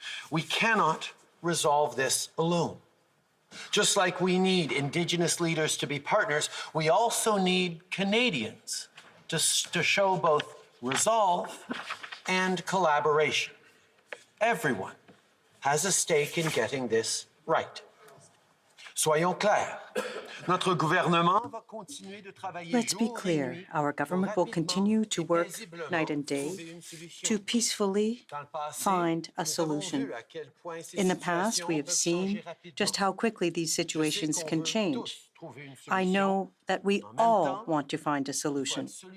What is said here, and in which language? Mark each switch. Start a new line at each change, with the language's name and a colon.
English: We cannot resolve this alone. Just like we need Indigenous leaders to be partners, we also need Canadians to show both resolve and collaboration. Everyone has a stake in getting this right.
French: Soyons clairs. Notre gouvernement va continuer de travailler.
English: Let's be clear. Our government will continue to work night and day to peacefully find a solution. In the past, we have seen just how quickly these situations can change. I know that we all want to find a solution.